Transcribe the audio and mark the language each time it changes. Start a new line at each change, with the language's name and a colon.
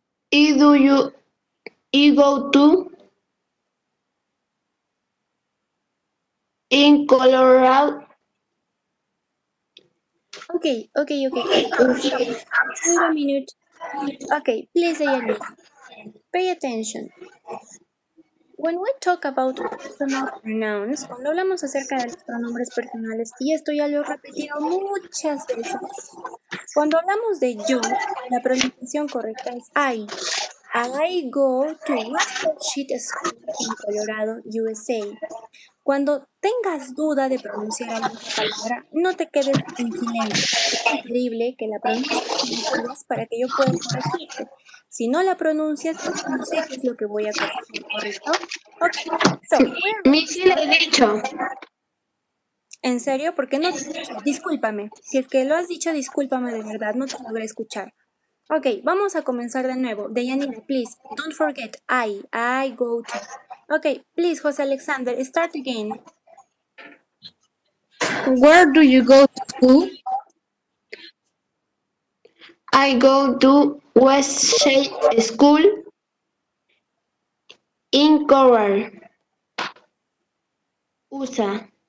English: You go to in Colorado? Okay. Stop. Wait a minute. Okay, please, Dayanira, pay attention. When we talk about personal pronouns,
Spanish: cuando hablamos acerca de los pronombres personales, y esto ya lo he repetido muchas veces, cuando hablamos de yo, la pronunciación correcta es I.
English: I go to Western Sheet School in Colorado, USA.
Spanish: Cuando tengas duda de pronunciar alguna palabra, no te quedes en silencio. Es preferible que la pronuncies como puedas para que yo pueda corregirte. Si no la pronuncias, yo no sé qué es lo que voy a corregir, ¿correcto?
English: Ok, so we're going
Spanish: Mi
English: to
Spanish: sí le
English: start.
Spanish: he dicho. ¿En serio? ¿Por qué no te escuché? Discúlpame. Si es que lo has dicho, discúlpame de verdad, no te logré escuchar. Ok, vamos a comenzar de nuevo.
English: Deyanira, please, don't forget I go to. Ok, please, José Alexander, start again. Where do you go to school? I go to West Shade School in Coral, USA.